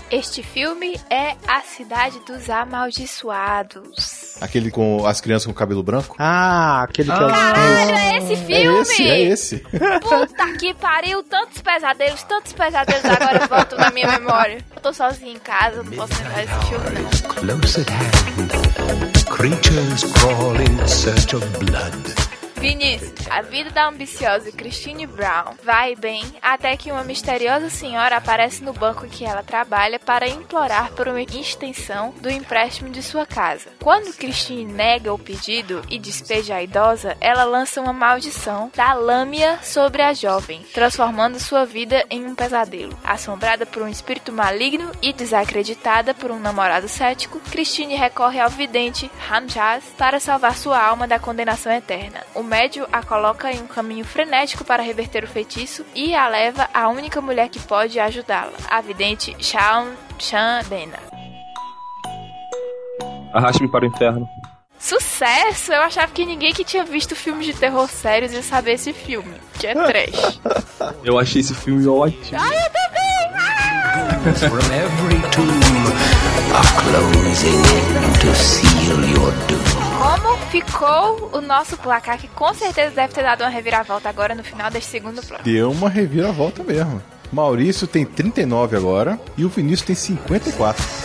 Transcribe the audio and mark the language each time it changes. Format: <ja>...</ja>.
<pt>Este filme é A Cidade dos Amaldiçoados. Aquele com as crianças com cabelo branco? Ah, aquele que Caralho, é esse filme? É esse. Puta que pariu, tantos pesadelos agora voltam na minha memória. Eu tô sozinho em casa, não posso lembrar esse filme, não.</pt> <en>Creatures crawl in search of blood.</en> <pt>Vinícius, a vida da ambiciosa Christine Brown vai bem até que uma misteriosa senhora aparece no banco em que ela trabalha para implorar por uma extensão do empréstimo de sua casa. Quando Christine nega o pedido e despeja a idosa, ela lança uma maldição da lâmia sobre a jovem, transformando sua vida em um pesadelo. Assombrada por um espírito maligno e desacreditada por um namorado cético, Christine recorre ao vidente Ramjaz para salvar sua alma da condenação eterna. O médium a coloca em um caminho frenético para reverter o feitiço e a leva à única mulher que pode ajudá-la, a vidente Shan Bena. Arraste-me para o inferno. Sucesso! Eu achava que ninguém que tinha visto filmes de terror sérios ia saber esse filme, que é trash. Eu achei esse filme ótimo. Ai, eu também!</pt> <en>From every tomb, a closing to seal your doom.</en> <pt>Como ficou o nosso placar, que com certeza deve ter dado uma reviravolta agora no final deste segundo plano. Deu uma reviravolta mesmo. Maurício tem 39 agora e o Vinícius tem 54.</pt>